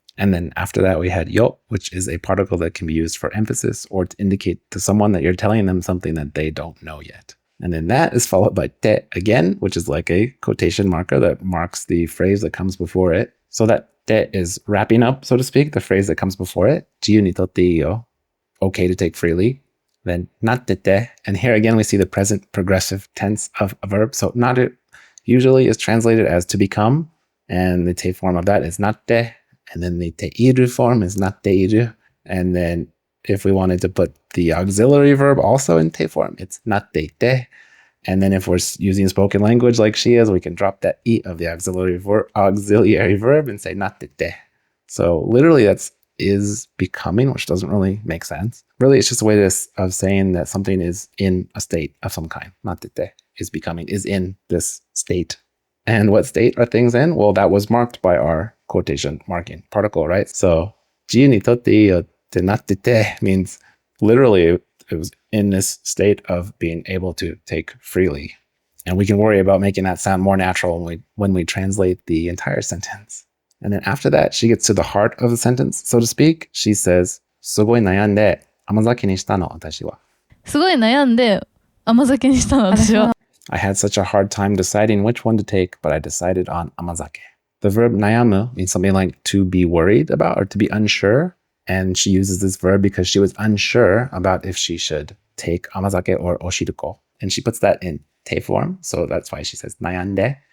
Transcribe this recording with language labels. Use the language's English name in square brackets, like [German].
[English] And then after that we had よ, which is a particle that can be used for emphasis or to indicate to someone that you're telling them something that they don't know yet. And then that is followed by te again, which is like a quotation marker that marks the phrase that comes before it. So that te is wrapping up, so to speak, the phrase that comes before it. [Japanese] 自由に取っていいよ, [English] okay to take freely. Then なってて, and here again we see the present progressive tense of a verb. So なる usually is translated as to become, and the te form of that is なって, and then the te iru form is なっている, and then if we wanted to put the auxiliary verb also in te form, it's なっていて, and then if we're using spoken language like she is, we can drop that i of the auxiliary verb and say なってて. So literally that's is becoming, which doesn't really make sense. Really, it's just a way of saying that something is in a state of some kind. なってて is becoming, is in this state. And what state are things in? Well, that was marked by our quotation marking particle, right? So [Japanese] 自由に取っていいよってなってて [English] means literally it was in this state of being able to take freely. And we can worry about making that sound more natural when we translate the entire sentence. And then after that, she gets to the heart of the sentence, so to speak. She says, [Japanese] すごい悩んで甘酒にしたの、私は。すごい悩んで甘酒にしたの、私は。 [English] I had such a hard time deciding which one to take, but I decided on 甘酒. The verb 悩む means something like to be worried about or to be unsure. And she uses this verb because she was unsure about if she should take 甘酒 or お汁粉. And she puts that in te form, so that's why she says 悩んで.